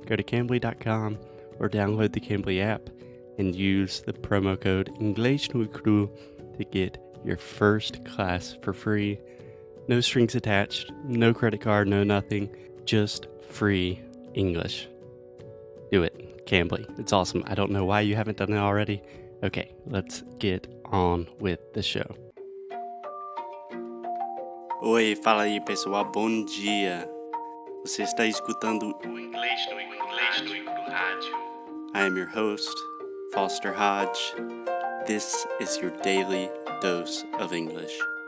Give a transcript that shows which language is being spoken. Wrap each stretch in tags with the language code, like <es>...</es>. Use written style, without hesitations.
<en>Go to Cambly.com or download the Cambly app and use the promo code EnglishNuiCru to get your first class for free. No strings attached, no credit card, no nothing, just free English. Do it, Cambly. It's awesome. I don't know why you haven't done it already. Okay, let's get on with the show.</en> <pt>Oi, fala aí pessoal, bom dia. Você está escutando o Inglês no Rádio.</pt> <en>I am your host, Foster Hodge. This is your daily dose of English.</en>